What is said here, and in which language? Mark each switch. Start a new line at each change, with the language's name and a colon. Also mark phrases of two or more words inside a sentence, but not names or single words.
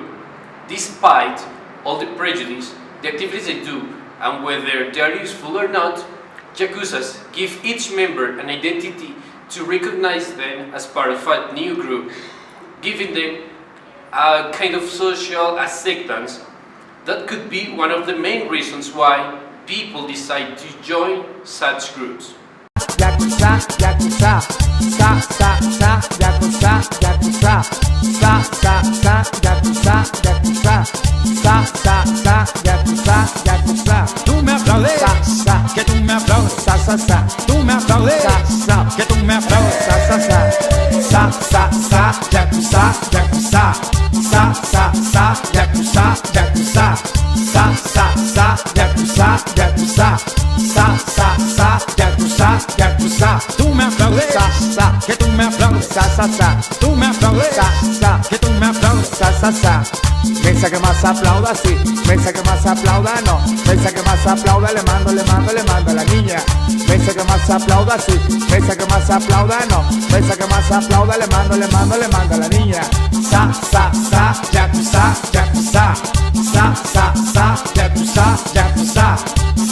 English: Despite all the prejudice, the activities they do, and whether they are useful or not, Yakuzas give each member an identity to recognize them as part of a new group, giving them a kind of social acceptance that could be one of the main reasons why people decide to join such groups. Yakuza, Yakuza, sa sa sa, Yakuza, Yakuza, sa sa sa, Yakuza, Yakuza, sa sa sa, Yakuza, Yakuza.
Spanish: Tú me aplaudes, Sa sa, que tú me aplaudes, sa sa sa, tú me aplaudes, sa sa, que tú me aplaudes. sa sa sa, sa sa sa, Yakuza, Yakuza, sa sa sa, Yakuza, Yakuza, sa sa sa, Yakuza, Yakuza, sa sa sa, Yakuza, Yakuza. Tú me aplaudes, Sa sa, que tú me aplaudes, sa sa sa, tú me aplaudes, sa sa. que tú me aplaudes. Sa, sa, sa. Mesa que más aplauda, sí. Mesa que más aplauda, no. Mesa que más aplauda, le mando, le mando, le mando a la niña. Mesa que más aplauda, sí. Mesa que más aplauda, no. Mesa que más aplauda, le mando, le mando, le mando a la niña. Sa, sa, sa, Yakuza, Yakuza. Sa, sa, sa, Yakuza, Yakuza.